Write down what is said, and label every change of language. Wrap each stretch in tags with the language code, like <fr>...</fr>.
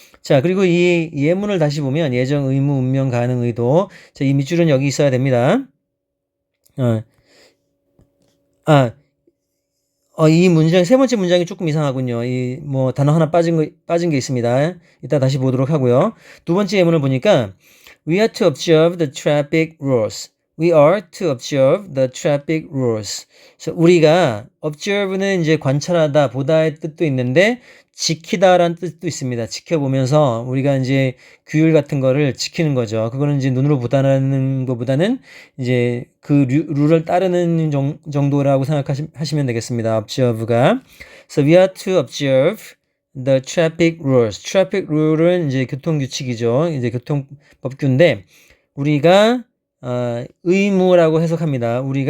<ko>자, 그리고 이 예문을 다시 보면 예정, 의무, 운명, 가능, 의도. 자, 이 밑줄은 여기 있어야 됩니다. 이 문장, 세 번째 문장이 조금 이상하군요. 이, 뭐, 단어 하나 빠진 게 있습니다. 이따 다시 보도록 하고요. 두 번째 예문을 보니까,</ko> <en>We are to observe the traffic rules. We are to observe the traffic rules.</en> <ko>그래서 우리가, observe는 이제 관찰하다, 보다의 뜻도 있는데, 지키다라는 뜻도 있습니다. 지켜보면서 우리가 이제 규율 같은 거를 지키는 거죠. 그거는 이제 눈으로 보다는 것보다는 이제 그 룰을 따르는 정도라고 생각하시면 되겠습니다. observe가.</ko> <en>So we are to observe the traffic rules.</en> <ko>traffic rule은 이제 교통규칙이죠. 이제 교통법규인데 우리가 의무라고 해석합니다.</ko>